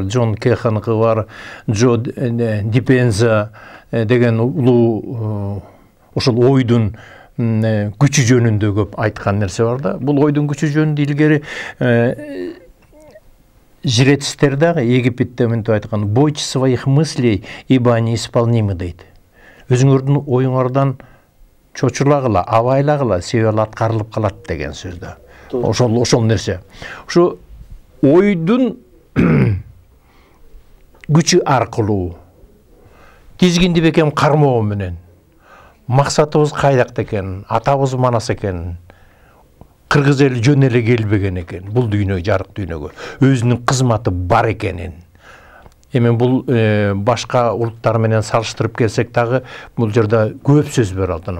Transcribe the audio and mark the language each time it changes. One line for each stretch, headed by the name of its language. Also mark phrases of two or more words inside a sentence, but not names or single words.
Kyrgyz: Джон Кеханыкы бар, Джо Дипенза деген улуу ошол ойдун күчү жөнүндө көп айткан нерсе бар да. Бул ойдун күчү жөнүндө илгери жрецтер дагы Египетте мынтип айткан:
Russian: "Бойтесь своих мыслей, ибо они исполнимы" дейт.
Kyrgyz: Өзүңөрдүн оюңардан чочулагыла, абайлагыла, себеби ал аткарылып калат деген сөз да. Ошол нерсе. Ушу ойдун күчү аркылуу тизгинди бекем кармоо менен максатыбыз кайдакта экен, атабыз манас экен, кыргыз эли жөн эле келбеген экен, бул дүйнөгө, жарык дүйнөгө өзүнүн кызматы бар экенин Эми бул башка улуттар менен салыштырып келсек дагы бул жерде көп сөз бар алтыным.